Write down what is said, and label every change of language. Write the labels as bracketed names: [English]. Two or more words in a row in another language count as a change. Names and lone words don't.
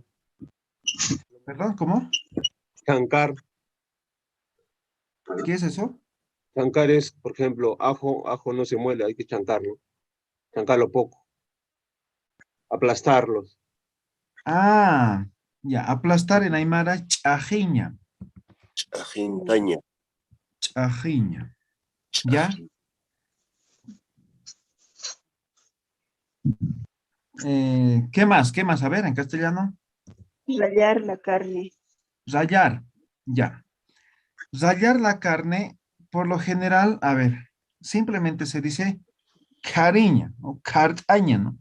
[Spanish] ¿Perdón? ¿Cómo? Chancar. ¿Qué es eso? Chancar es, por ejemplo, ajo no se muele, hay que chancarlo. Chancarlo poco. Aplastarlos. Ah, ya, aplastar en aymara, chajiña. Ajintaña. Chajiña. ¿Ya? ¿Qué más? ¿Qué más? A ver, en castellano. Rallar la carne. Rayar. Ya. Rallar la carne, por lo general, a ver, simplemente se dice cariña o cartaña, ¿no?